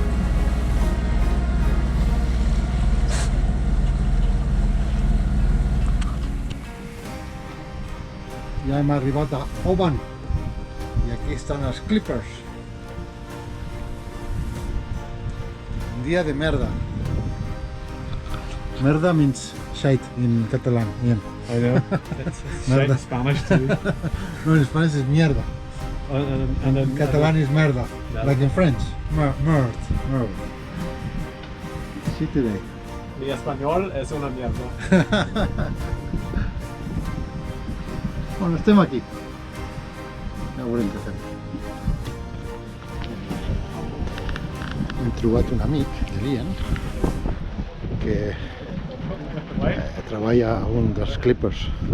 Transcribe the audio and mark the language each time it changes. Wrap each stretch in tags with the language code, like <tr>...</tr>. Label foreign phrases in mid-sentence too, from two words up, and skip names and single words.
<ca>Ja hem arribat a Oban i aquí estan els Clippers. Un dia de merda.</ca> <en>Merda means shite in catalán. Bien. I know. It's shite in Spanish too.</en> <es>No, en Spanish es mierda.</es> <en>and then Catalan is merda, like in French. Merd. Sí, today.</en> <es>Mi español es una mierda.</es> <ca>Bueno, estem aquí. Ja veurem què fem. Hem trobat un amic de l'Ian que treballa a un dels clippers</ca>